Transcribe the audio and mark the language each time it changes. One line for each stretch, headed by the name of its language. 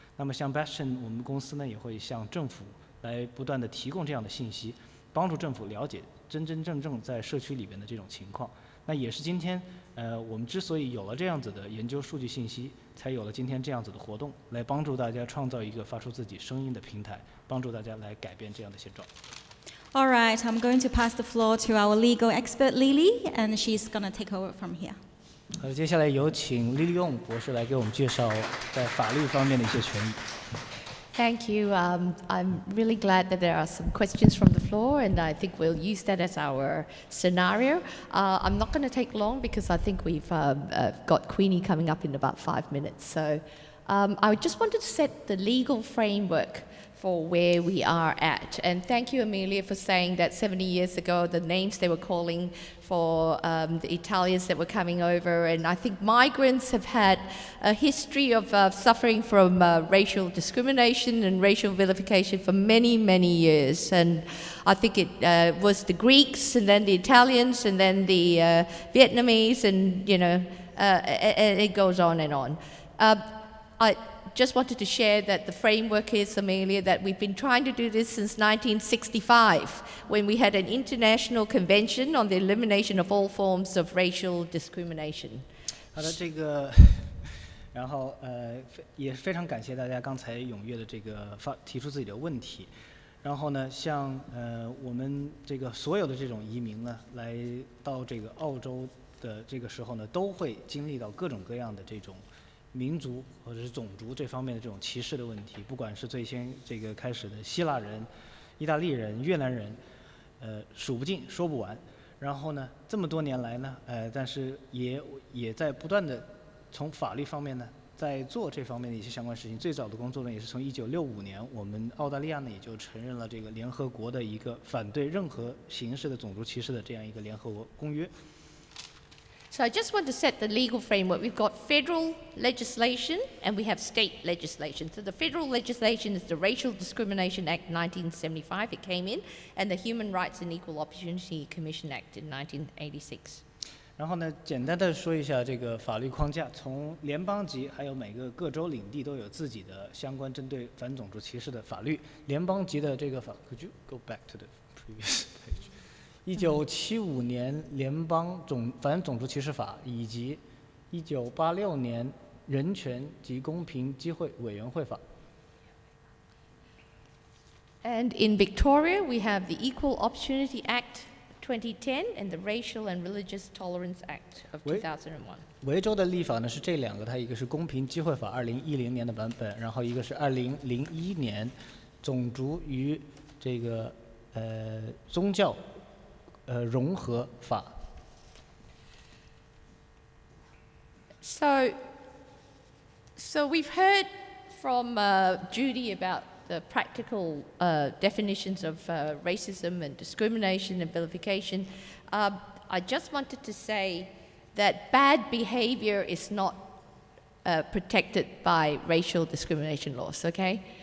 Chinese: 那么像 Bastion 我们公司呢，也会向政府来不断的提供这样的信息，帮助政府了解真真正正在社区里边的这种情况。那也是今天我们之所以有了这样子的研究数据信息，才有了今天这样子的活动，来帮助大家创造一个发出自己声音的平台，帮助大家来改变这样的现状。
English: All right, I'm going to pass the floor to our legal expert Lily, and she's going to take over from here.
Chinese: 接下来有请李立用博士来给我们介绍在法律方面的一些权益。
English: Thank you. I'm really glad that there are some questions from the floor, and I think we'll use that as our scenario. I'm not going to take long because I think we've got Queenie coming up in about 5 minutes. So I just wanted to set the legal framework for where we are at. And thank you, Amelia, for saying that 70 years ago, the names they were calling for the Italians that were coming over. And I think migrants have had a history of suffering from racial discrimination and racial vilification for many, many years. And I think it was the Greeks, and then the Italians, and then the Vietnamese, and, you know, and it goes on and on. I just wanted to share that the framework is, Amelia, that we've been trying to do this since 1965, when we had an international convention on the elimination of all forms of racial discrimination.
Chinese: 好的，这个，然后也非常感谢大家刚才踊跃的这个提出自己的问题。然后呢，像我们这个所有的这种移民呢，来到这个澳洲的这个时候呢，都会经历到各种各样的这种民族或者是种族这方面的这种歧视的问题，不管是最先这个开始的希腊人、意大利人、越南人，数不尽说不完。然后呢，这么多年来呢，但是也在不断的从法律方面呢，在做这方面的一些相关事情。最早的工作呢，也是从1965年，我们澳大利亚呢也就承认了这个联合国的一个反对任何形式的种族歧视的这样一个联合国公约。
English: So I just want to set the legal framework. We've got federal legislation and we have state legislation. So the federal legislation is the Racial Discrimination Act 1975, it came in, and the Human Rights and Equal Opportunity Commission Act in 1986.
Chinese: 然后呢，简单的说一下这个法律框架，从联邦级还有每个各州领地都有自己的相关针对反种族歧视的法律。联邦级的这个法 ，
English: Could you go back to the previous page？
Chinese: 1975年联邦反种族歧视法以及1986年人权及公平机会委员会法。
English: And in Victoria, we have the Equal Opportunity Act 2010 and the Racial and Religious Tolerance Act of 2001.
Chinese: 维州的立法呢是这两个，它一个是公平机会法2010年的版本，然后一个是2001年种族与这个宗教融合法。
English: So we've heard from Judy about the practical definitions of racism and discrimination and vilification. I just wanted to say that bad behavior is not protected by racial discrimination laws, okay?